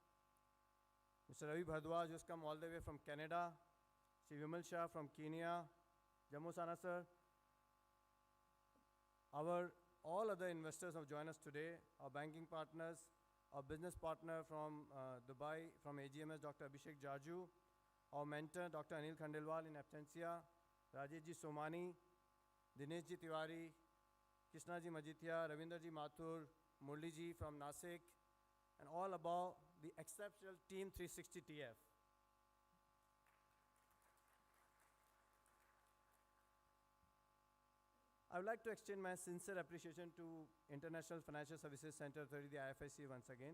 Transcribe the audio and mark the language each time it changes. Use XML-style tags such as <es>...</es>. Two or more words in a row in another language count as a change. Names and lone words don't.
<en>Ravi Bhardwaj, who's come all the way from Canada, Shri Vimal Shah from Kenya, Jammu Sana sir, all other investors who have joined us today, our banking partners, our business partner from Dubai, from AGMS, Dr. Abhishek Jaju, our mentor, Dr. Anil Khandelwal in absentia, Rajesh Ji Somani, Dinesh Ji Tiwari, Krishna Ji Majithia, Ravindra Ji Mathur, Murli Ji from Nasik, and all above the exceptional Team 360 TF. I would like to extend my sincere appreciation to International Financial Services Center Authority, the IFIC, once again.</en>